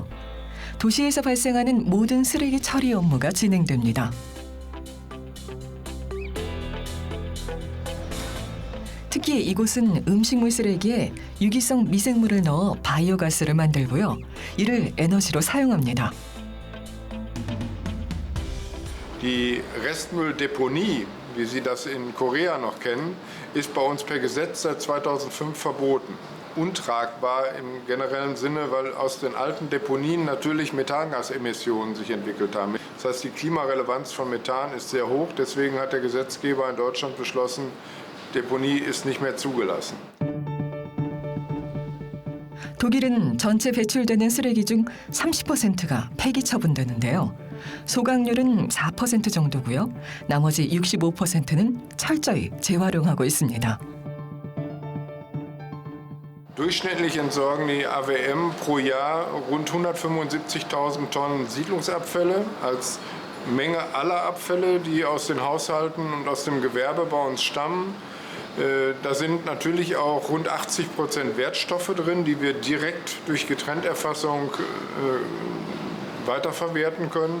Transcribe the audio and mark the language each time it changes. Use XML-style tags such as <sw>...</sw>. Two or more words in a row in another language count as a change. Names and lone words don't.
<ko>도시에서 발생하는 모든 쓰레기 처리 업무가 진행됩니다. 특히 이곳은 음식물 쓰레기에 유기성 미생물을 넣어 바이오가스를 만들고요. 이를 에너지로 사용합니다.</ko> <de>Die Restmülldeponie, wie Sie das in Korea noch kennen, ist bei uns per Gesetz seit 2005 verboten. Untragbar im generellen Sinne, weil aus den alten Deponien natürlich Methangasemissionen sich entwickelt haben. Das heißt, die Klimarelevanz von Methan ist sehr hoch. Deswegen hat der Gesetzgeber in Deutschland beschlossen, Deponie ist nicht mehr zugelassen.</de> <ko>독일은 전체 배출되는 쓰레기 중 30%가 폐기 처분되는데요. 소각률은 4% 정도고요. 나머지 65%는 철저히 재활용하고 있습니다.</ko> <de>Durchschnittlich entsorgen die AWM pro Jahr rund 175.000 Tonnen Siedlungsabfälle als Menge aller Abfälle, die aus den Haushalten und aus dem Gewerbe bei uns stammen. Da sind natürlich auch rund 80% Wertstoffe drin, die wir direkt durch Getrennterfassung weiterverwerten können.</de>